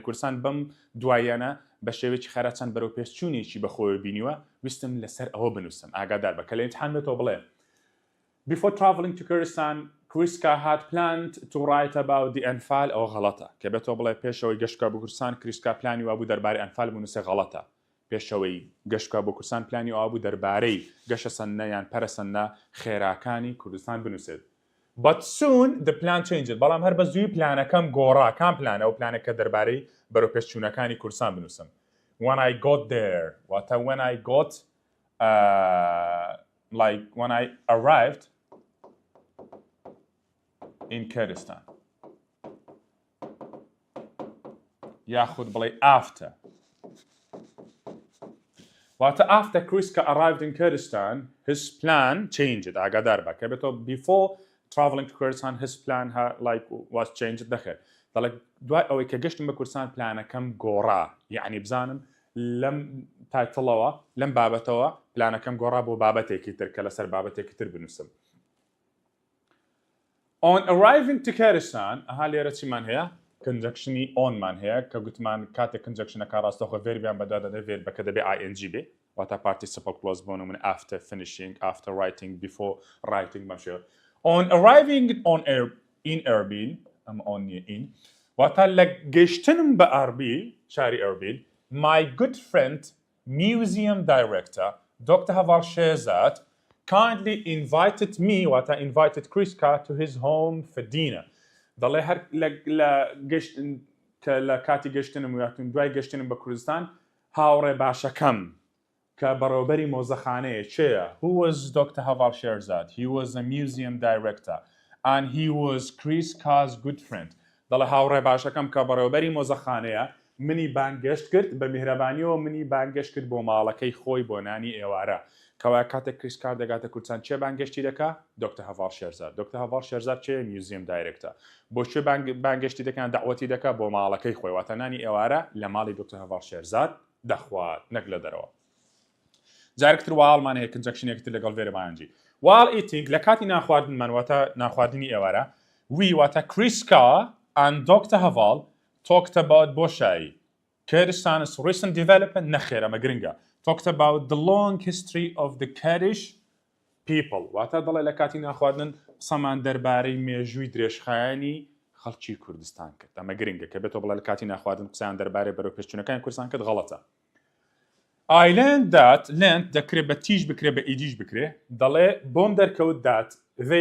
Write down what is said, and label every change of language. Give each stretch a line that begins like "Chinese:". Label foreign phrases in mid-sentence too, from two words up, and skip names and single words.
Central Kurdish: کوردستان بەم دوایانە بە شێوەیەکی خێراچەند بەرەو پێشچوونێکی بەخۆی بینیوە ویستم لەسەر ئەوە بنووسم ئاگادار بە کە لە ئیمتحان بێتەوە بڵێ
English: Before traveling to Kurdistan Kriska had planned to write about the Anfal
Central Kurdish: ئەوە غەڵەتە کە بێتەوە بڵێ پێشەوەی گەشتکە بۆ کوردستان کریسکا پلانی وا بوو دەربارەی ئەنفال بنووسێ غەڵەتە پێشەوەی گەشتکە بۆ کوردستان پلانی وا بوو دەربارەی گەشە سەنە یان پەرەسەنە خێراکانی کوردستان بنووسێت
English: But soon the plan changed
Central Kurdish: بەڵام هەر بە زووی پلانەکەم گۆڕا کام پلانە ئەو پلانەکە دەربارەی بەرەو پێشچوونەکانی کوردستان بنووسم
English: When I got there
Central Kurdish: واتە
English: when I got like when I arrived in Kurdistan
Central Kurdish: ياخذ بڵێ after واتە
English: after Kriska arrived in Kurdistan his plan changed
Central Kurdish: ئاگادار بە کە بێتەوە
English: before traveling to Kurdistan his plan was changed
Central Kurdish: دەخێت دەڵێ دوای ئەوەی کە گەشتم بە کوردستان پلانەکەم گۆڕا یعنی بزانم لەم تایتڵەوە لەم بابەتەوە پلانەکەم گۆڕا بۆ بابەتێکی تر کە لەسەر بابەتێکی تر بنووسم
English: On arriving to Kurdistan
Central Kurdish: ئەها لێرە چیمان هەیە conjunctiony onمان هەیە کە گوتمان کاتێک conjunctionەکە ڕاستەوخۆ verbiان بەدا دەدەوێت بەکە دەبێ ing بێ واتە
English: participle clause
Central Kurdish: بۆ نمونە
English: after finishing after writing before writing
Central Kurdish: باشێ
English: On arriving in Erbil
Central Kurdish: واتە لە گەیشتنم بە ئەربیل شاری ئەربیل
English: my good friend museum director Dr. Havar Shehzad kindly invited me
Central Kurdish: واتە
English: invited Kriska to his home for dinner
Central Kurdish: دەڵێ هەر لە کاتی گەشتنم واتون دوای گەشتنم بە کوردستان هاوڕێ باشەکەم کە بەڕێوەبەری مۆزەخانەیە چێە
English: Who was Dr. Havar Shehzad? He was a museum director and he was Kriska's good friend
Central Kurdish: دەڵێ هاوڕێ باشەکەم کە بەڕێوەبەری مۆزەخانەیە منی بانگەشت کرد بە میهرەبانیەوە منی بانگەشت کرد بۆ ماڵەکەی خۆی بۆ نانی ئێوارە کەوا کاتێک کریسکار دەگاتە کوردستان چێ بانگەشتی دەکا دکتۆر هەڤار شێرزاد دکتۆر هەڤار شێرزاد چێ
English: museum director
Central Kurdish: بۆ چێ بانگەشتی دەکەن داوەتی دەکا بۆ ماڵەکەی خۆی واتە نانی ئێوارە لە ماڵی دکتۆر هەڤار شێرزاد دەخوات نەک لە دەرەوە جارێکتر واڵمان هەیە کنجەکشنێکتر لەگەڵ وێرە بایانجی
English: while eating
Central Kurdish: لە کاتی ناخواردنمان واتە ناخواردنی ئێوارە we واتە کریسکا
English: and Dr. Haval talked about بۆشایی Kurdistan's recent development
Central Kurdish: نەخێر ئەمە گرنگە
English: talked about the long history of the Kurdish people
Central Kurdish: واتە دەڵێ لە کاتی ناخواردن قسەمان دەربارەی مێژووی درێژخایانی خەڵکی کوردستان کرد ئەمە گرنگە کە بێتەوە بڵێ لە کاتی ناخواردن قسەیان دەربارەی بەرەو پێشچوونەکانی کوردستان کرد غەڵەتە I
English: learned that learned
Central Kurdish: دەکرێت بە تیژ بکرێ بە ئیدیش بکرێ دەڵێ بۆم دەرکەوت
English: that they